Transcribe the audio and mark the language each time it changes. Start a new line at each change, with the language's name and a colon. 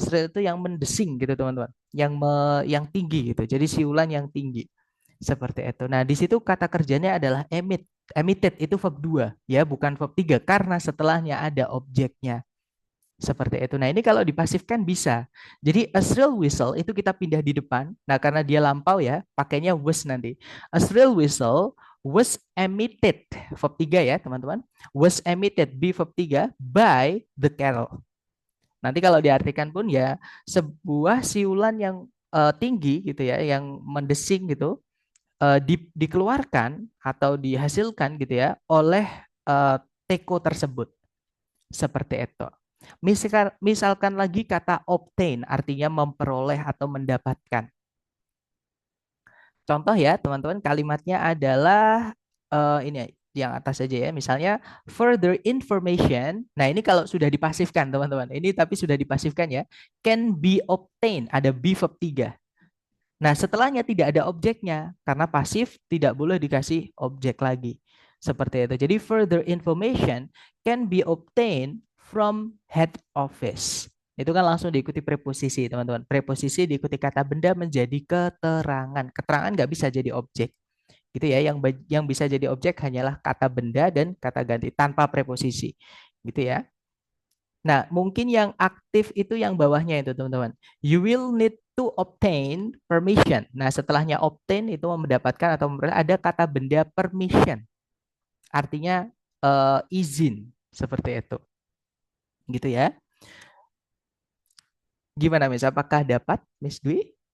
Indonesian: Shrill itu yang mendesing gitu teman-teman. Yang tinggi gitu. Jadi siulan yang tinggi. Seperti itu. Nah, di situ kata kerjanya adalah emit. Emitted itu verb 2 ya, bukan verb 3 karena setelahnya ada objeknya. Seperti itu. Nah, ini kalau dipasifkan bisa. Jadi
English: a shrill whistle
Indonesian: itu kita pindah di depan. Nah, karena dia lampau ya, pakainya was nanti.
English: A shrill whistle was emitted,
Indonesian: verb 3 ya, teman-teman.
English: Was emitted, be verb 3 by the carol.
Indonesian: Nanti kalau diartikan pun ya sebuah siulan yang tinggi gitu ya, yang mendesing gitu, dikeluarkan atau dihasilkan gitu ya oleh teko tersebut. Seperti itu. Misalkan lagi kata obtain artinya memperoleh atau mendapatkan. Contoh ya teman-teman, kalimatnya adalah ini yang atas saja ya. Misalnya further information. Nah, ini kalau sudah dipasifkan teman-teman. Ini tapi sudah dipasifkan ya.
English: Can be obtained.
Indonesian: Ada be verb 3. Nah, setelahnya tidak ada objeknya karena pasif tidak boleh dikasih objek lagi. Seperti itu. Jadi
English: further information can be obtained from head office.
Indonesian: Itu kan langsung diikuti preposisi, teman-teman. Preposisi diikuti kata benda menjadi keterangan. Keterangan nggak bisa jadi objek. Gitu ya. Yang bisa jadi objek hanyalah kata benda dan kata ganti tanpa preposisi. Gitu ya. Nah, mungkin yang aktif itu yang bawahnya itu, teman-teman.
English: You will need to obtain permission.
Indonesian: Nah, setelahnya obtain itu mendapatkan atau memperoleh ada kata benda permission. Artinya izin, seperti itu. Gitu ya. Gimana, Miss? Apakah dapat, Miss Dwi?